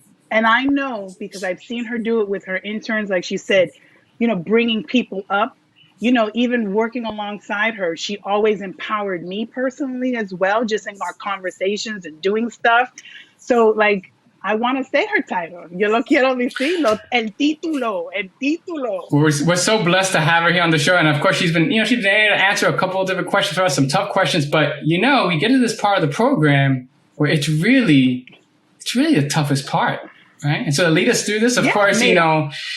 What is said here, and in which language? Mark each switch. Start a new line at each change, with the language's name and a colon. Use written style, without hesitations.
English: And I know, because I've seen her do it with her interns, like she said, bringing people up, even working alongside her, she always empowered me personally as well, just in our conversations and doing stuff. So, like, I want to say her title.
Spanish: Yo lo quiero decirlo, el título, el título.
English: We're so blessed to have her here on the show. And of course, she's been able to answer a couple of different questions for us, some tough questions. But, we get to this part of the program where it's really the toughest part. Right. And so to lead us through this, of course, Venus.